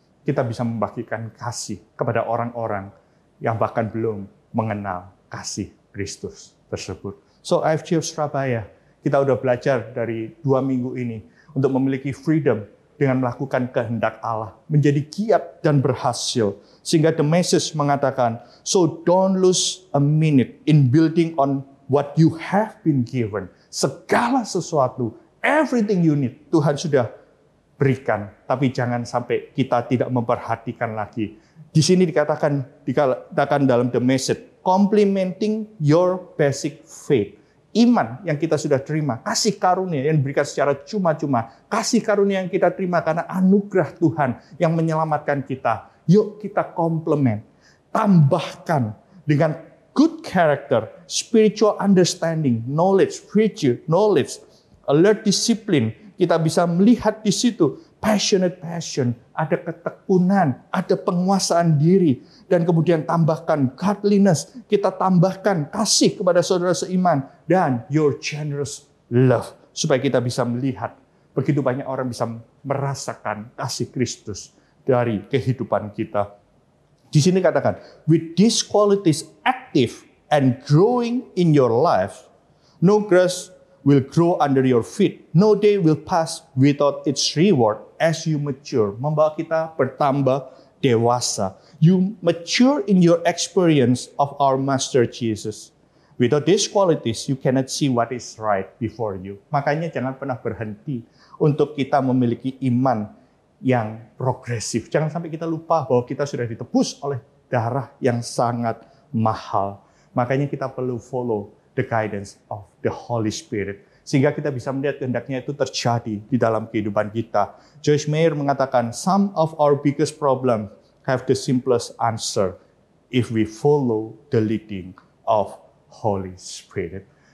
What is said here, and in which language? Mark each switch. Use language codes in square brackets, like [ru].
[id] Kita bisa membagikan kasih kepada orang-orang yang bahkan belum mengenal kasih Kristus tersebut. So AFC Surabaya, kita udah belajar dari 2 minggu ini untuk memiliki freedom dengan melakukan kehendak Allah, menjadi giat dan berhasil. Sehingga [en] the message [id] mengatakan, [en] so don't lose a minute in building on what you have been given. [id] Segala sesuatu, [en] everything you need, [id] Tuhan sudah berikan. Tapi jangan sampai kita tidak memperhatikan lagi. Di sini dikatakan dalam [en] the message, complementing your basic faith. [id] Iman yang kita sudah terima, kasih karunia yang diberikan secara cuma-cuma, kasih karunia yang kita terima karena anugerah Tuhan yang menyelamatkan kita. Yuk kita komplement, tambahkan dengan [en] good character, spiritual understanding, knowledge, virtue, knowledge, alert discipline. [id] Kita bisa melihat di situ [en] passionate passion, [id] ada ketekunan, ada penguasaan diri, dan kemudian tambahkan godliness, kita tambahkan kasih kepada saudara seiman, dan [en] your generous love, [id] supaya kita bisa melihat begitu banyak orang bisa merasakan kasih Kristus dari kehidupan kita. [en] Di sini katakan, with these qualities active and growing in your life, no grass will grow under your feet, no day will pass without its reward as you mature. [id] Membawa kita bertambah dewasa. [en] You mature in your experience of our Master Jesus. Without these qualities, you cannot see what is right before you. [id] Makanya jangan pernah berhenti untuk kita memiliki iman yang progresif. Jangan sampai kita lupa bahwa kita sudah ditebus oleh darah yang sangat mahal. Makanya kita perlu [en] follow the guidance of the Holy Spirit. [id] Sehingga kita bisa melihat kehendaknya itu terjadi di dalam kehidupan kita. [en] Joyce Meyer [id] mengatakan, [en] some of our biggest problem have the simplest answer if we follow the leading of Holy Spirit.